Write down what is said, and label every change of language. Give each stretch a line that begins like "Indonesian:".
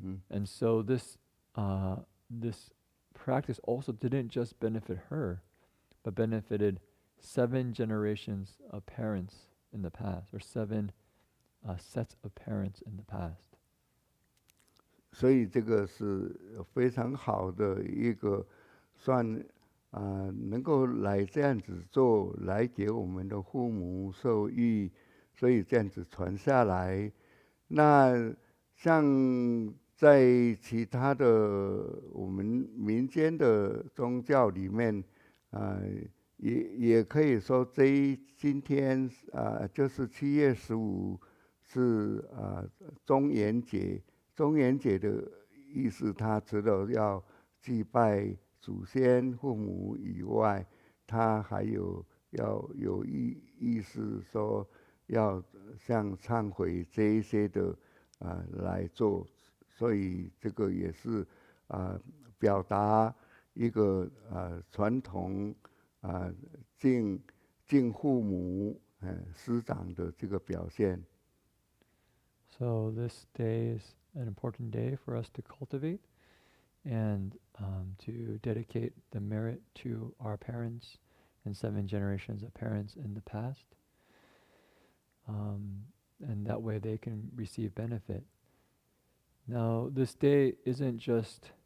English: And so this practice also didn't just benefit her, but benefited 7 generations of parents in the past, or 7 sets of parents in the past.
Chinese: 所以这个是非常好的一个算能够来这样子做，来给我们的父母受益，所以这样子传下来。那像在其他的我们民间的宗教里面，也可以说今天就是7月15是中元节。中元节的意思，他除了要祭拜祖先父母以外，他还要有意思说要像忏悔这一些的来做，所以这个也是表达一个传统敬父母师长的这个表现。
English: So this day is an important day for us to cultivate and to dedicate the merit to our parents and 7 generations of parents in the past. And that way they can receive benefit. Now, this day isn't just